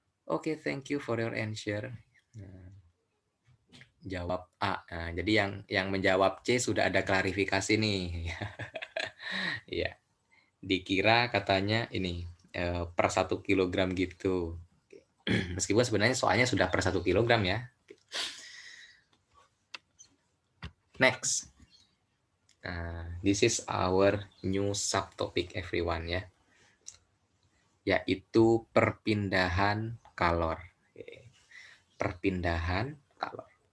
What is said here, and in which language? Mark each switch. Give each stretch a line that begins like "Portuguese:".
English: Oke, thank you for your answer.
Indonesian: Nah, jawab A. Nah, jadi yang menjawab C sudah ada klarifikasi nih. Iya. Dikira katanya ini per 1 kilogram gitu. Meskipun sebenarnya soalnya sudah per 1 kilogram ya.
English: Next. Nah, this is our new subtopic everyone ya.
Indonesian: Yaitu perpindahan kalor. Perpindahan kalor.